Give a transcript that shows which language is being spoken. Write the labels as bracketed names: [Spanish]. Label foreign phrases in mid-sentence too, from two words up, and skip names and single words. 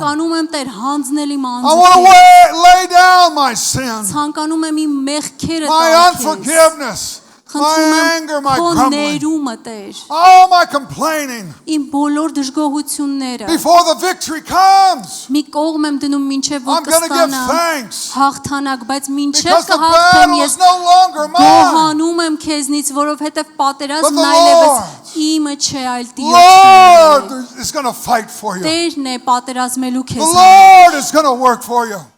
[Armenian] ցանկանում եմ Տեր հանձնել իմ [English] I want to [Armenian] անձը։ [English] lay down my sin, [Armenian] Ցանկանում եմ իմ մեղքերը [English] my [Armenian] տալ քեզ։ [English] unforgiveness, my [Armenian] Խնդրում [English] anger, [Armenian] եմ [English] my [Armenian] քո [English] grumbling, [Armenian] ներումը Տեր։ [English] all my complaining. [Armenian] Իմ բոլոր դժգոհությունները [English] Before the victory comes, [Armenian] մի կողմ եմ դնում մինչև որ [English] I'm going to give [Armenian] կստանամ [English] thanks [Armenian] հաղթանակ, բայց մինչև [English] because the [Armenian] կհաղթեմ [English] battle [Armenian] ես [English] is no longer mine. [Armenian] գոհանում եմ քեզնից, որովհետև [English] But [Armenian] պատերազմն [English] the [Armenian] այլևս [English] Lord, [Armenian] իմը չէ, այլ [English] Lord [Armenian] Տիրոջն է։ [English] is going to fight for you. [Armenian] Տերն է պատերազմելու [English] The [Armenian] քեզ։ [English] Lord is going to work for you.